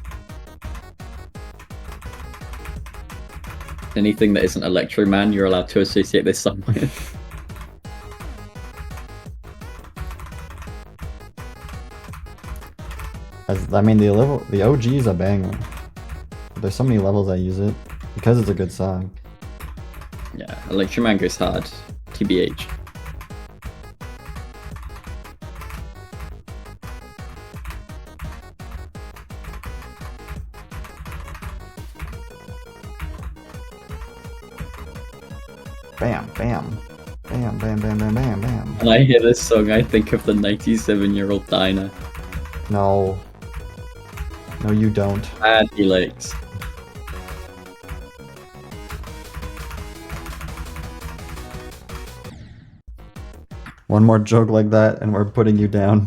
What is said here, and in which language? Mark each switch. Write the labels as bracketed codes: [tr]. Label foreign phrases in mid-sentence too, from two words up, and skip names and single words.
[en] Anything that isn't Electroman, you're allowed to associate this song with. I mean, the OG is a banger. There's so many levels I use it because it's a good song. Yeah, Electroman goes hard. TBH. Bam, bam. Bam, bam, bam, bam, bam, bam. When I hear this song, I think of the 97-year-old diner. No. No, you don't. Bad Helix. One more joke like that and we're putting you down.